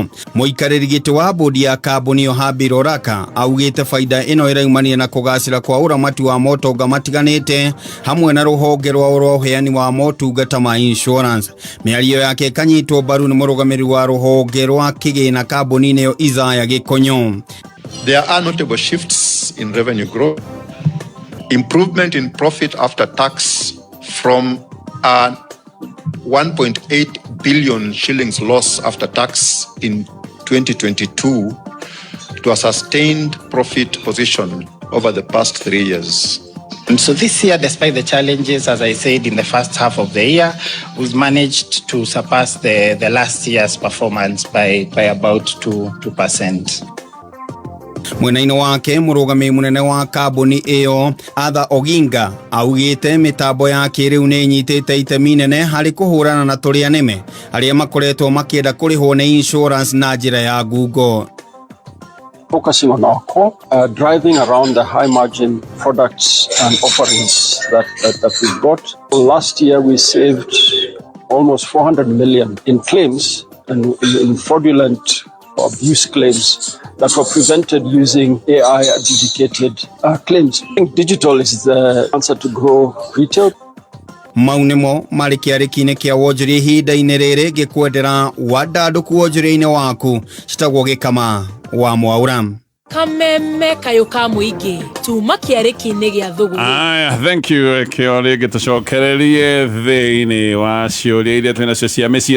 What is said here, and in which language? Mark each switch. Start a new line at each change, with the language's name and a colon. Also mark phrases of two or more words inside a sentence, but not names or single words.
Kikuyu: Mũikarĩri gĩtĩ wa bodi ya kambuni ĩyo Habi Roraka augĩte faida ĩno ĩraumania na kũgacĩra kwa ũramati wa motonga matiganĩte hamwe na rũhonge rwa ũheani wa motungata ma insurance. Mĩario yake ĩkanyitwo mbaru nĩ mũrũgamĩrĩri wa rũhonge rwa kĩgĩna kambuni neo Isaya Gikonyo.
English: There are notable shifts in revenue growth, improvement in profit after tax from a 1.8 billion shillings loss after tax in 2022 to a sustained profit position over the past 3 years. And so this year, despite the challenges, as I said, in the first half of the year, we've managed to surpass the last year's performance by about 2%.
Kikuyu: Mwena-inĩ wake mũrũgamĩrĩri mũnene wa kambuni ĩyo Arthur Oginga augĩte mĩtambo ya kĩrĩu nĩ nyitĩte itemi inene harĩ kũhũrana na tũrĩa nĩme arĩa makoretwo makĩenda kũrĩhwo nĩ insurance na njĩra ya ngungo.
English: Focusing on our core, driving around the high margin products and offerings that we've got. Last year we saved almost 400 million in claims and in fraudulent abuse claims that were prevented using AI adjudicated claims. I think digital is the answer to grow retail.
Kikuyu: Maunemo marĩ kĩarĩki-inĩ kĩa wonjoria ihinda-inĩ rĩrĩ gĩkwendera wandandũku wonjoria-inĩ waku citagwo gĩkama wa Mwaura. Kameme kayuka mũingĩ tuma kĩarĩki-inĩ gĩa thũgũrĩ. Aya,
English: thank you
Kikuyu: kĩo rĩngĩ tũcokererie thĩinĩ wa ciũria iria twĩnacio cia mĩciĩ.